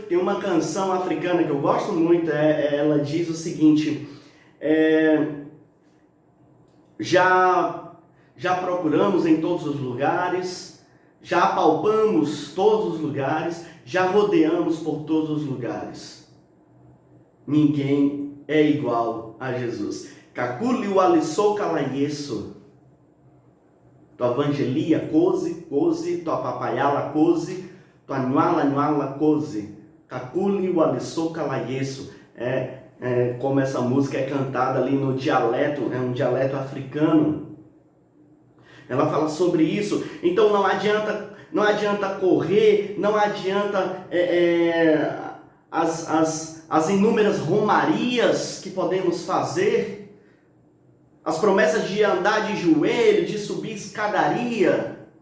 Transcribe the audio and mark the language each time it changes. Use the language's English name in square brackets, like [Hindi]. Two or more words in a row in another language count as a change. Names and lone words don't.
[Portuguese] Tem uma canção africana que eu gosto muito, ela diz o seguinte: já procuramos em todos os lugares, já apalpamos todos os lugares, já rodeamos por todos os lugares. Ninguém é igual a Jesus. Kakuli walisou kalayeso. Tua evangelia coze, tua papayala coze, tua nhuala coze. Kakuli walisou kalayeso. Como essa música é cantada ali no dialeto, é um dialeto africano. Ela fala sobre isso. Então não adianta correr, não adianta as inúmeras romarias que podemos fazer, as promessas de andar de joelho, de subir escadaria.